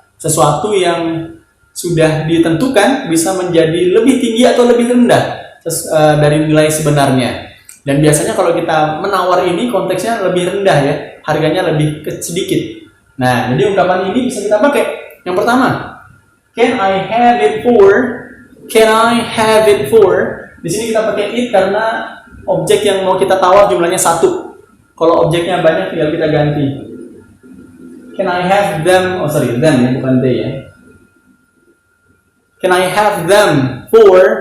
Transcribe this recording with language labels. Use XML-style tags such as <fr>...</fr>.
<id>Sesuatu yang sudah ditentukan bisa menjadi lebih tinggi atau lebih rendah dari nilai sebenarnya. Dan biasanya kalau kita menawar ini konteksnya lebih rendah ya, harganya lebih sedikit. Nah, jadi ungkapan ini bisa kita pakai. Yang pertama,</id> <en>can I have it for? Can I have it for?</en> <id>Di sini kita pakai it karena objek yang mau kita tawar jumlahnya 1. Kalau objeknya banyak tinggal kita ganti.</id> <en>Can I have them?</en> <id>Them ya, bukan they ya.</id> <en>Can I have them for?</en>